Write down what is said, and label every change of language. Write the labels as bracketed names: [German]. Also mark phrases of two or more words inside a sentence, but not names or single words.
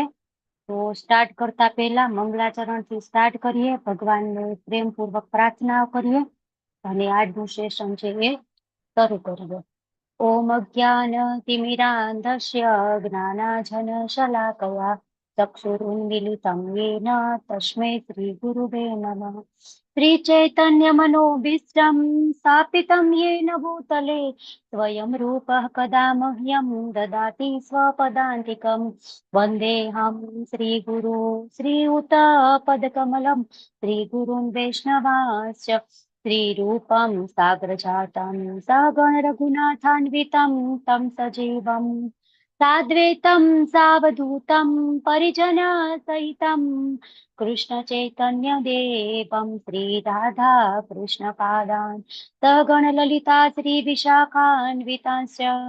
[Gujarati] તો સ્ટાર્ટ કરતા પહેલા મંગલાચરણ થી સ્ટાર્ટ કરીએ, ભગવાનને પ્રેમપૂર્વક પ્રાર્થના કરીએ અને આજનું સેશન છે એ શરૂ કરીએ. [Sanskrit] ओम अज्ञान तिमिरांधस्य ज्ञानाजन शलाकया चक्षुरुन्मिलितं येन तस्मै श्री गुरुवे नमः. श्री चैतन्य मनोभीष्टं स्थापितं येन भूतले स्वयं रूपः कदा मह्यं ददाति स्वपदान्तिकं वन्देऽहं श्रीगुरु श्रीयुतपदकमलं श्रीगुरुन् वैष्णवांश्च श्रीरूपं साग्रजातं सगण रघुनाथान्वितं तं सजीवं साद्वैतं सावधूतं परिजनसहितं कृष्ण चैतन्य देवं श्री राधा कृष्ण पादान् सगण ललिता श्री विशाखान्वितांश्च